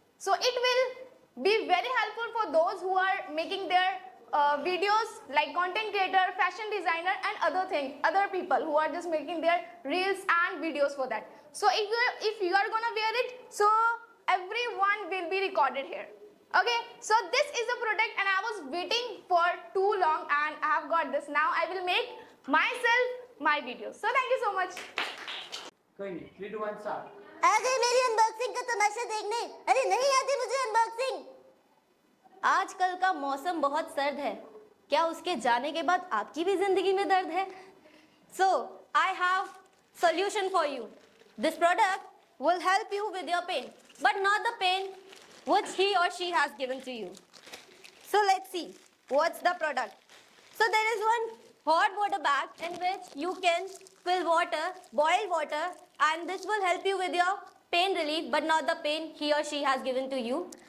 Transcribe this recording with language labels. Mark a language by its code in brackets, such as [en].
[en] So it will be very helpful for those who are making their videos, like content creator, fashion designer, and other people who are just making their reels and videos for that. So if you are gonna wear it, so everyone will be recorded here. Okay, so this is a product and I was waiting for too long and I have got this. Now I will make myself my videos. So thank you so much. [hi] कोई नहीं, 3 2 1 start. आ गई मेरी unboxing का तमाशा देखने। अरे नहीं आती मुझे अनबॉक्सिंग। आजकल का मौसम बहुत सर्द है। क्या उसके जाने के बाद आपकी भी जिंदगी में दर्द है? [en] So I have solution for you. This product will help you with your pain, but not the pain which he or she has given to you. So let's see what's the product. So there is one hot water bag in which you can fill water, boil water, and this will help you with your pain relief, but not the pain he or she has given to you.